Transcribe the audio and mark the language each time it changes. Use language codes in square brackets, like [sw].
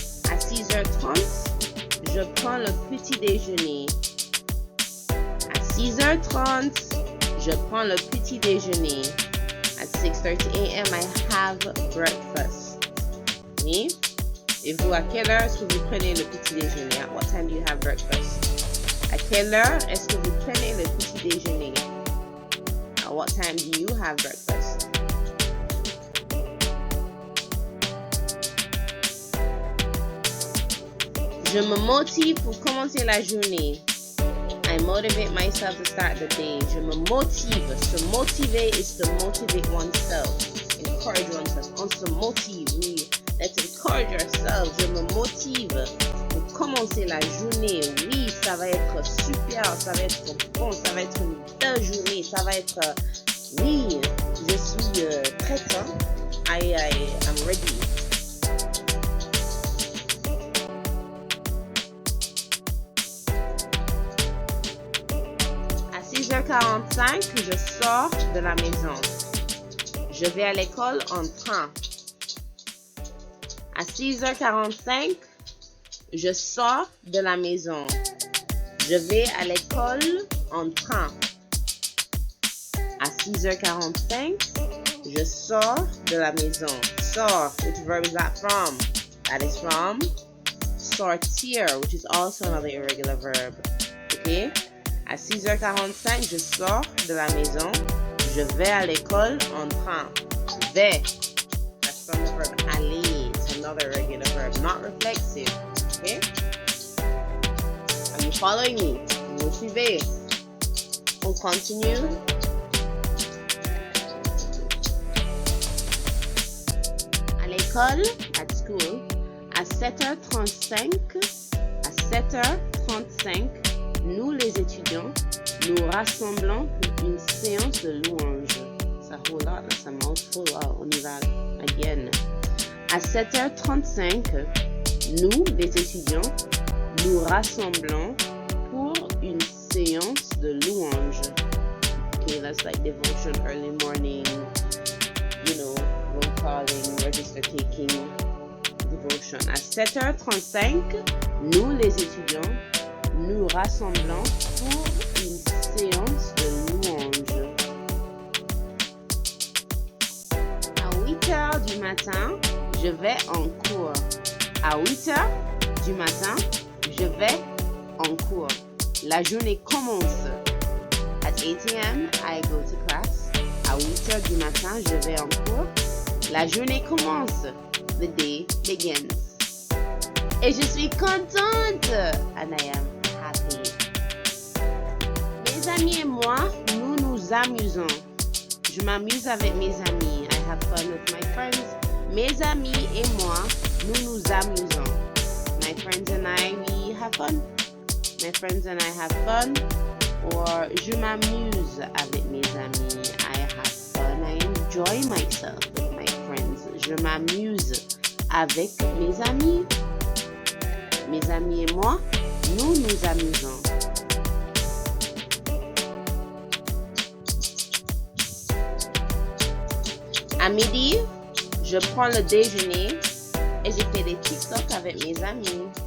[fr] À 6h30, je prends le petit déjeuner. À 6h30, je prends le petit déjeuner. [en] At 6:30 a.m. I have breakfast. [fr] Oui? Et vous, à quelle heure est-ce que vous prenez le petit déjeuner? [en] At what time do you have breakfast? [fr] À quelle heure est-ce que vous prenez le petit déjeuner? [en] At what time do you have breakfast? [fr] Je me motive pour commencer la journée. [en] I motivate myself to start the day. [fr] Je me motive. [en] Se motiver is to motivate oneself. Encourage oneself. [fr] On se motive. Oui. [en] Let's encourage ourselves. [fr] Je me motive pour commencer la journée. Oui, ça va être super. Ça va être bon. Ça va être une belle journée. Ça va être... oui, je suis prête. Hein? [en] I'm ready. [fr] À 6h45, je sors de la maison. Je vais à l'école en train. À 6h45, je sors de la maison. Je vais à l'école en train. À 6h45, je sors de la maison. [en] Sors, which verb is that from? That is from sortir, which is also another irregular verb. [fr] Okay? À 6h45, je sors de la maison. Je vais à l'école en train. Vais. [en] That's from the verb aller. It's another irregular verb, not reflexive. Okay? Are you following me? [fr] Vous suivez? On continue. À l'école, [en] at school, [fr] à 7h35, nous les étudiants, nous rassemblons pour une séance de louange. Ça roule là, ça mouthful. On y va again. À 7h35, nous les étudiants, nous rassemblons pour une séance de louange. [en] Okay, that's like devotion, early morning, you know, roll calling, register taking, devotion. [fr] À 7h35, nous les étudiants, nous rassemblons pour une séance de louange. À 8h du matin, je vais en cours. À 8h du matin, je vais en cours. La journée commence. [en] At 8 a.m., I go to class. [fr] À 8h du matin, je vais en cours. La journée commence. [en] The day begins. [fr] Et je suis contente. [en] And I am happy. [fr] Mes amis et moi, nous nous amusons. Je m'amuse avec mes amis. [en] I have fun with my friends. [fr] Mes amis et moi, nous nous amusons. [en] My friends and I, we have fun. My friends and I have fun. [fr] Or je m'amuse avec mes amis. [en] I have fun. I enjoy myself with my friends. [fr] Je m'amuse avec mes amis. Mes amis et moi, nous nous amusons. À midi, je prends le déjeuner et je fais des TikTok avec mes amis.